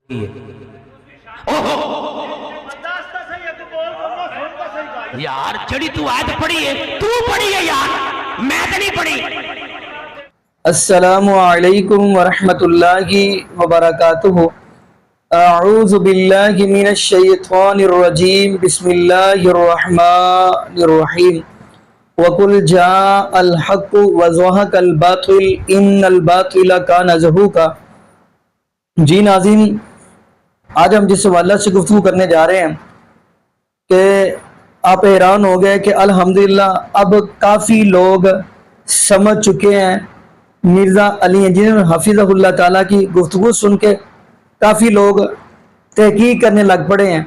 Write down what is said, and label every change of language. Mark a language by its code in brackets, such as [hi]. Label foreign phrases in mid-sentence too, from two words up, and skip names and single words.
[ur] یار چڑھی تو آیت پڑھی ہے، تو پڑھی ہے یار، میں تو نہیں پڑھی. [ar] السلام عليكم ورحمة الله وبركاته. أعوذ بالله من الشيطان الرجيم. بسم الله الرحمن الرحيم. وقل جاء الحق وزهق الباطل إن الباطل كان زهوقا. [ur] جی ناظرین، آج ہم جس حوالے سے گفتگو کرنے جا رہے ہیں کہ آپ حیران ہو گئے کہ الحمدللہ اب کافی لوگ سمجھ چکے ہیں مرزا علی ہیں، جنہوں نے حفظہ اللہ تعالیٰ کی گفتگو سن کے کافی لوگ تحقیق کرنے لگ پڑے ہیں.